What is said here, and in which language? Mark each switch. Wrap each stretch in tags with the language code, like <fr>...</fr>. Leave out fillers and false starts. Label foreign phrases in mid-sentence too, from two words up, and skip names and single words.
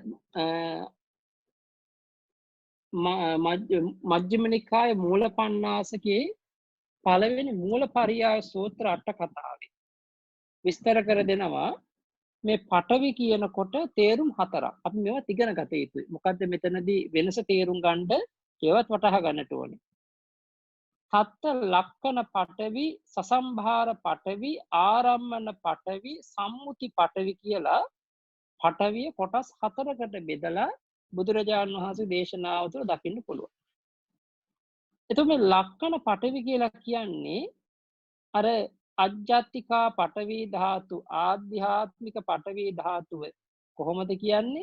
<si>මජ්ක්‍ධිම නිකායේ මූලපණ්ණාසකේ පළවෙනි මූලපරියාය සූත්‍ර අට කතාවේ විස්තර කර දෙනවා මේ පඨවි කියනකොට තේරුම් හතරක්. අපි මේවා ඉගෙන ගත යුතුයි. මොකද්ද මෙතනදී වෙනස තේරුම් ගන්න ඒවත් වටහා ගන්නට ඕනේ.</si> <pi>තත්ත ලක්කන පඨවි, සසම්භාර පඨවි, ආරම්මන පඨවි, සම්මුති පඨවි</pi> <si>කියලා පඨවිය කොටස් හතරකට බෙදලා බුදුරජාණන් වහන්සේ දේශනාව තුළ දකින්න පුළුවන්. එතකොට මේ</si> <pi>ලක්කන පඨවි</pi> <si>කියලා කියන්නේ අර</si> <pi>අජ්ජත්තිකා පඨවි ධාතු</pi> <si>ආධ්‍යාත්මික පඨවි ධාතුව කොහොමද කියන්නේ?</si>